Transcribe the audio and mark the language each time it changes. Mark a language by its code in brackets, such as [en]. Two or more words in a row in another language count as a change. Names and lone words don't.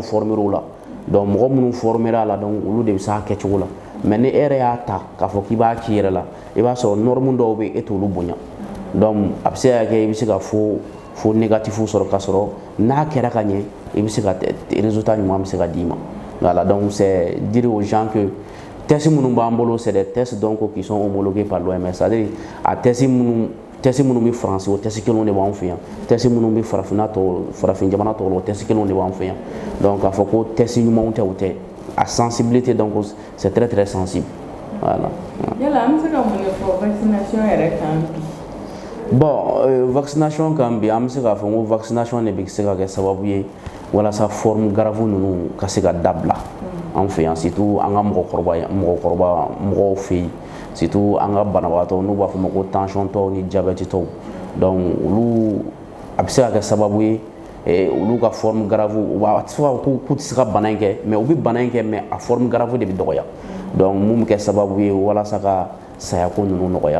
[bm] former o la, donc mɔgɔ minnu former a la donc olu de bɛ se a kɛcogo la, mais ni e yɛrɛ y'a ta k'a fɔ k'i b'a k'i yɛrɛ la i b'a sɔrɔ norme dɔw bɛ yen e t'olu bonya, donc a bɛ se ka kɛ i bɛ se ka [fr] fo négatif [bm] sɔrɔ k'a sɔrɔ n'a kɛra ka ɲɛ i bɛ se ka résultat ɲuman bɛ se ka d'i ma, [fr] voilà, donc c'est dire aux gens que [bm] tests minnu b'an bolo [fr] c'est des tests donc qui sont homologués par l'OMS, c'est-à-dire [bm] a test minnu bɛ faransi o test kelenw de b'an fɛ yan, test minnu bɛ farafin jamana tɔw la o test kelenw de b'an fɛ yan, donc k'a fɔ ko test ɲumanw tɛ o tɛ, a [fr] sensibilité donc c'est très très sensible, voilà. [bm] yala an bɛ se ka mun de fɔ vaccination yɛrɛ kan bi? Bon, vaccination kan bi an bɛ se k'a fɔ ko vaccination de bɛ se ka kɛ sababu ye walasa [fr] forme grave [bm] ninnu ka se ka dabila an fɛ yan, surtout an ka mɔgɔw fɛ yen, surtout an ka banabagatɔ n'u b'a fɔ ma ko tension tɔw ni diabète tɔw, donc olu a bɛ se ka kɛ sababu ye olu ka [fr] forme grave [bm] u b'a tɛ se ka fɔ k'u tɛ se ka bana in kɛ mais u bɛ bana in kɛ mais a [fr] forme grave [bm] de bɛ dɔgɔya, donc mun bɛ kɛ sababu ye walasa ka sayako ninnu nɔgɔya.